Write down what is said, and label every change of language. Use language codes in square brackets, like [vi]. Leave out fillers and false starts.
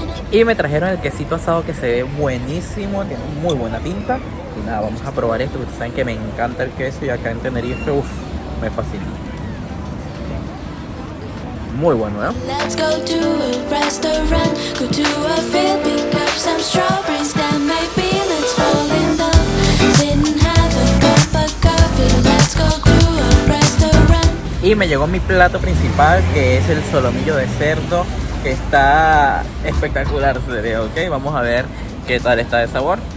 [es] Y me trajeron el quesito asado, que se ve buenísimo, tiene muy buena pinta. Y nada, vamos a probar esto, porque saben que me encanta el queso, y acá en Tenerife, me fascina. Muy bueno, ¿eh? [en] Let's go to a restaurant, go to a field, pick up some strawberries, then maybe let's fall in love. Sit and have a cup of coffee, let's go to a restaurant. [es] Y me llegó mi plato principal, que es el solomillo de cerdo, que está espectacular, se ve, ¿ok? Vamos a ver qué tal está de sabor.